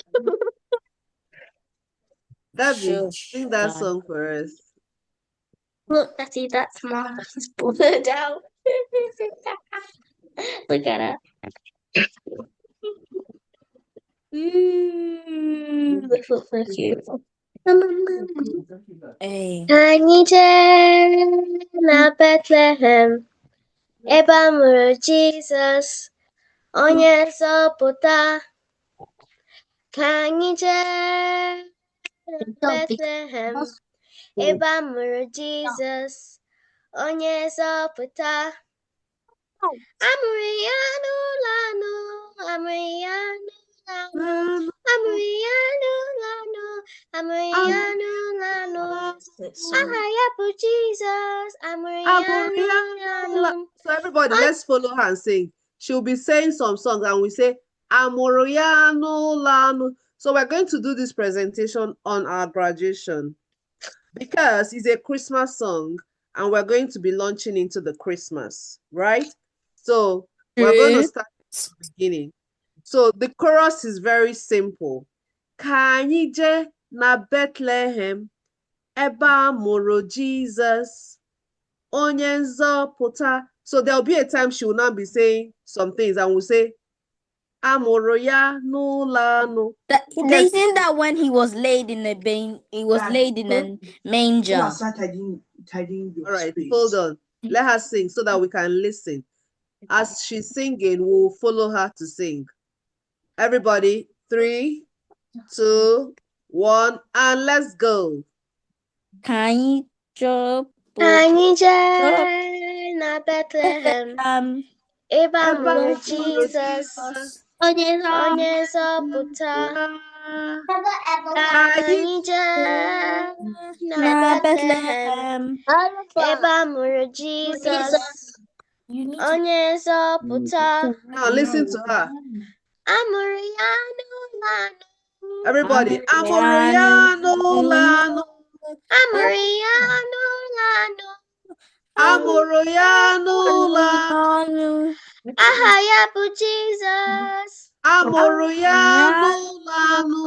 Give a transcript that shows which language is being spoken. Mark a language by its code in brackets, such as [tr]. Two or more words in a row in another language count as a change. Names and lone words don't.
[en] Dabby, sing that song for us. Look, Daddy, that's Mom's blurred out. Look at her. This looks so cute. Hey. [ig] Anyị jee na Bethlehem, ebe a mụrụ Jizọs, onye nzọpụta. Ka anyị jee na Bethlehem, ebe a mụrụ Jizọs, onye nzọpụta. Amụrụ ya n'ụlọ anụ, amụrụ ya n'ụlọ anụ, amụrụ ya n'ụlọ anụ, amụrụ ya n'ụlọ anụ. Aha ya bụ Jizọs, amụrụ ya n'ụlọ anụ. [en] So everybody, let's follow her and sing. She'll be saying some songs and we say, [ig] Amụrụ ya n'ụlọ anụ. [en] So we're going to do this presentation on our graduation because it's a Christmas song and we're going to be launching into the Christmas, right? So we're going to start from the beginning. So the chorus is very simple. [ig] Ka anyị jee na Bethlehem, ebe a mụrụ Jesus, onye nzọpụta. [en] So there'll be a time she will not be saying some things and we'll say, [ig] amụrụ ya n'ụlọ anụ. [en] They think that when he was laid in a manger. All right, hold on. Let her sing so that we can listen. As she's singing, we'll follow her to sing. Everybody, 3, 2, 1, and let's go. [ig] Ka anyị Anyị jee na Bethlehem, Um, ebe a Ebe mụrụ a mụrụ Jizọs, Jizọs. onye nzọpụta. Ka anyị jee na na Bethlehem, Bethlehem. ebe a mụrụ Jizọs, onye nzọpụta. [en] Now listen to her. [ig] A mụrụ ya n'ụlọ anọ. Everybody. Amụrụ ya n'ụlọ anọ. A mụrụ ya n'ụlọ anọ. Amụrụ ya n'ụlọ anọ. Aha ya bụ Jizọs. Amụrụ ya n'ụlọ anọ.